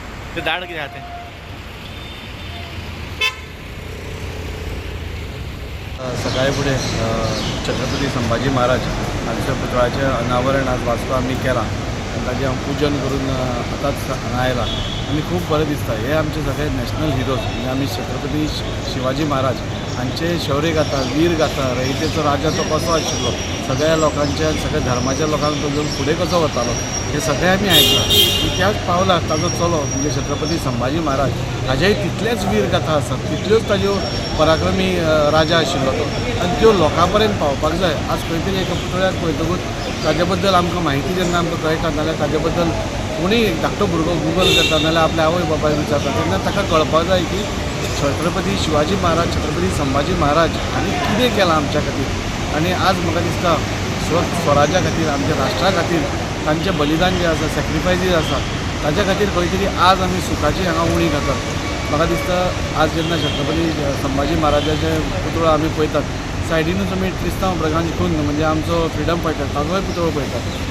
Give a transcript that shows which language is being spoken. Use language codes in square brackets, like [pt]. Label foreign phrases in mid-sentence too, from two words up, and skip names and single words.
[mr] ते दाड किती राहते. [kok] सकाळी पुढे छत्रपती संभाजी महाराज हांच्या पुतळ्याचें अनावरण आज वाचतो आमी केलां आनी ताचें हांव पूजन करून आतांच हांगा आयलां आनी खूब बरें दिसता. हे आमचे सगळे [en] national heroes [kok] म्हणजे आमी छत्रपती शिवाजी महाराज हांचे शौर्य गाथा, वीर गाथा, रयतेचो राजा तो कसो आशिल्लो, सगळ्या लोकांच्या सगळ्या धर्माच्या लोकांक तो घेवन फुडें कसो वतालो हे सगळें आमी आयकलां. आनी त्याच पावलाक ताजो चलो म्हणजे छत्रपती संभाजी महाराज हाजेय तितलेच वीर गाथा आसात, तितल्योच ताज्यो पराक्रमी राजा आशिल्लो तो आनी त्यो लोकां पर्यंत पावपाक जाय. आज खंय तरी एका पुतळ्याक पळयतकूच ताजे बद्दल आमकां म्हायती जेन्ना आमकां कळटा नाल्यार ताजे बद्दल कोणीय धाकटो भुरगो गुगल करता नाल्यार आपल्या आवय बापायक विचारता तेन्ना ताका कळपाक जाय की छत्रपती शिवाजी महाराज, छत्रपती संभाजी महाराज हांणी कितें केलां आमच्या खातीर. आनी आज म्हाका दिसता स्वराज्या खातीर, आमच्या राष्ट्रा खातीर तांचें बलिदान जें आसा, सॅक्रिफायसीस आसा ताच्या खातीर खंय तरी आज आमी सुखाची हांगा उणी घातात. म्हाका दिसता आज जेन्ना छत्रपती संभाजी महाराजाचे पुतळो आमी पळयतात सायडीनूच आमी क्रिस्तांव भ्रगांची खून म्हणजे आमचो फ्रिडम फायटर ताजोय पुतळो पळयतात.